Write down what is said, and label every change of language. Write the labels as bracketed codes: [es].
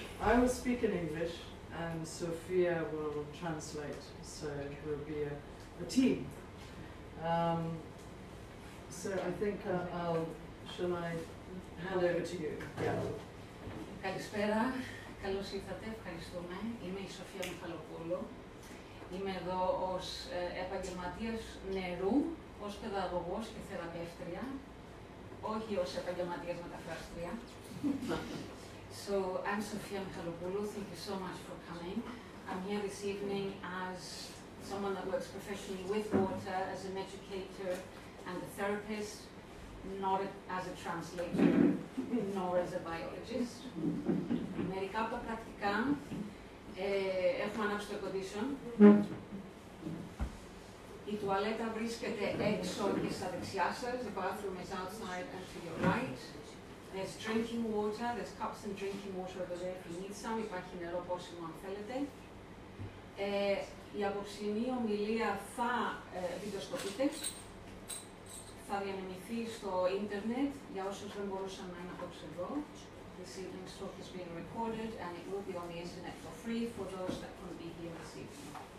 [en] I will speak in English and Sophia will translate, so it will be a team. So I think shall I hand over to you? Yeah. [el] Καλησπέρα, καλώς ήρθατε, ευχαριστούμε. Είμαι η Σοφία Μιχαλοπούλου. Είμαι εδώ ως επαγγελματίας νερού, ως παιδαγωγός και θεραπεύτρια, όχι ως επαγγελματίας μεταφράστρια. [en] So, I'm Sofia Michalopoulou. Thank you so much for coming. I'm here this evening as someone that works professionally with water, as an educator and a therapist, not as a translator, nor as a biologist. [el] Μερικά από τα πρακτικά, έχουμε ανάψει το air condition. Η τουαλέτα βρίσκεται έξω και στα δεξιά σας. [en] The bathroom is outside and to your right. There's drinking water, there's cups and drinking water over there if you need some. [el] Υπάρχει νερό πόσιμο αν θέλετε. Η απόψινή ομιλία θα βιντεοσκοπείται. Θα διανεμηθεί στο ίντερνετ για όσους δεν μπορούσαν να είναι απόψε εδώ. [en] This evening's talk is being recorded and it will be on the internet for free for those that couldn't be here this evening.